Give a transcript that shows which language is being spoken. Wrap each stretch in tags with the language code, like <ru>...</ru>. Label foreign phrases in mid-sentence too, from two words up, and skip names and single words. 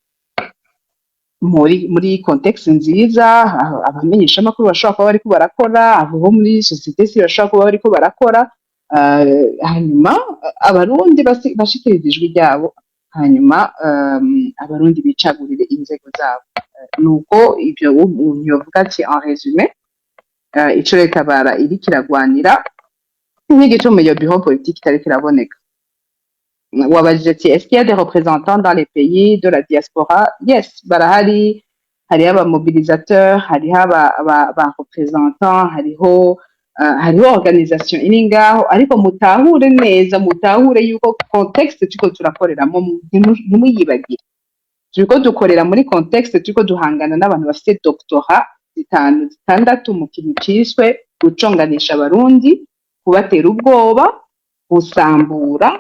<rn>muri context nziza, abamenyesha amakuru bashobora kuba bariko barakora, abo muri societe civile bashobora kuba bariko barakora, hanyuma abarundi bashikiriza ijwi ryabo, hanyuma abarundi bicagurire inzego zabo. Nuko ivyo umuntu yovuga ati</rn> <fr>en résumé,</fr> <rn>ico Leta bara iriko iragwanira n'igituma iyo</rn> <fr>bureau politique</fr> <rn>itariko iraboneka. Wabajije ati</rn> <fr>est-ce qu'il y a des représentants dans les pays de la diaspora?</fr> <rn>Yes, barahari, hariho abamobilisateurs, hariho aba représentants, hariho organisation iri ngaho, ariko mutahure neza, mutahure yuko context turiko turakoreramo ntimuyibagire. Turiko dukorera muri context, turiko duhangana n'abantu bafite doctorat 5, 6 mu kintu ciswe guconganisha abarundi, kubatera ubwoba, gusambura.</rn>